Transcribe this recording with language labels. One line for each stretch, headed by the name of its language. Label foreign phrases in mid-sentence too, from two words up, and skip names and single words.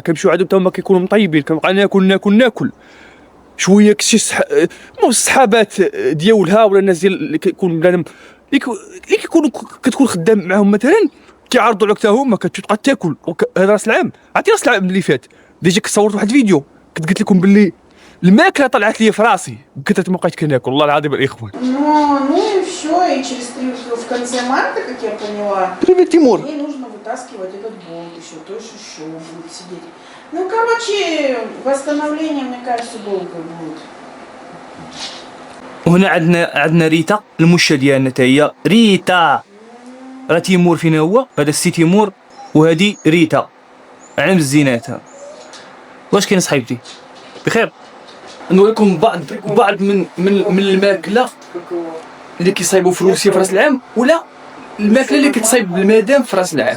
Arabic: كنمشيو عندهم حتى هما كيكونوا مطيبين. كنبقى ناكل شويه كشي الصحابات ديالها ولا الناس ديال اللي كيكون بنادم اللي كتكون خدام معاهم مثلا كيعرضوا عليك حتى هما كتبقى تاكل. هذا راس العام. عرفتي راس العام اللي فات ديجا صورت واحد الفيديو كنت قلت لكم باللي الماكله طلعت لي في راسي بكثره ما بقيت كناكل. والله العظيم الاخوان.
Russian: Ну и все, и в конце марта, как я поняла, Привет, Тимур. ей нужно вытаскивать этот болт еще, то есть еще будет сидеть. Ну, короче, восстановление, мне кажется, долго будет.
Arabic: وهنا عندنا ريتا المشة ديالنا تا هي ريتا. راه تيمور فينا هو. هذا السي تيمور وهذه ريتا علم الزينات. واش كاين صاحبتي بخير؟ نوريكم بعض من الماكله اللي كيصايبوا في روسيا في راس العام ولا الماكله اللي كتصايب بالمدام في راس العام.